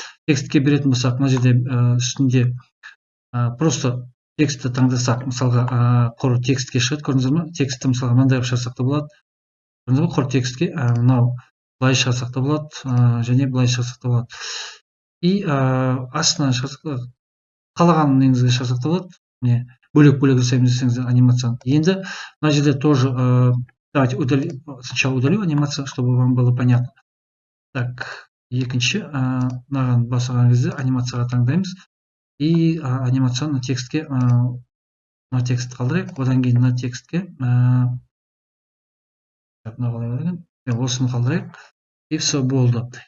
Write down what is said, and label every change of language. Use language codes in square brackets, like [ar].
[kk] Текстке беретін болсақ, мына жерде үстінде просто текстті таңдасақ, мысалға құр текстке шығады, көрдіңіздер ме? Текстті мысалға мынандай шығарсақ та болады. Көрдіңіздер ме? Құр текстке мынау былай шығарсақ та болады, және былай шығарсақ та болады. И астынан шығарсақ, қалаған неңізге шығарсақ та болады. Міне бөлек-бөлек жасаймыз десеңіздер анимацияны. Енді мына жерде [ru] тоже давайте сначала удалю анимацию, чтобы вам было понятно. [kk] Так, екінші мынаған басқан кезде анимацияға таңдаймыз. И анимацияны текстке, мына текст қалдырайық, одан кейін мына текстке осыны қалдырайық. [ru] И все [kk] болды.